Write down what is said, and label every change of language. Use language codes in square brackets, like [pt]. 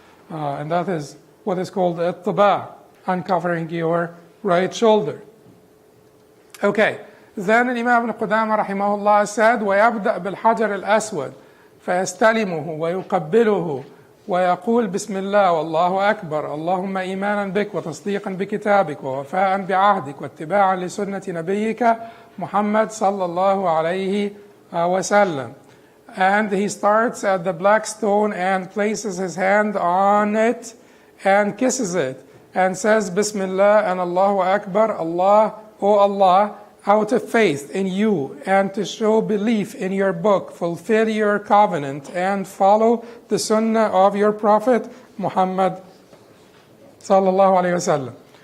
[en] And that is what is called ittaba', uncovering your right shoulder. Okay. Then Imam Qudamah rahimahullah said, [ar] وَيَبْدَأْ بِالْحَجَرِ الْأَسْوَدِ فَيَسْتَلِمُهُ وَيُقَبِّلُهُ وَيَقُولُ بِسْمِ اللَّهِ وَاللَّهُ أَكْبَرُ اللهم إيمانا بك وتصديقا بكتابك ووفاء بعهدك واتباعا لسنة نبيك محمد صلى الله عليه وسلم. [en] And he starts at the black stone and places his hand on it and kisses it and says Bismillah and Allahu Akbar, Allah, O Allah, out of faith in you and to show belief in your book, fulfill your covenant and follow the sunnah of your Prophet Muhammad sallallahu alayhi wasallam.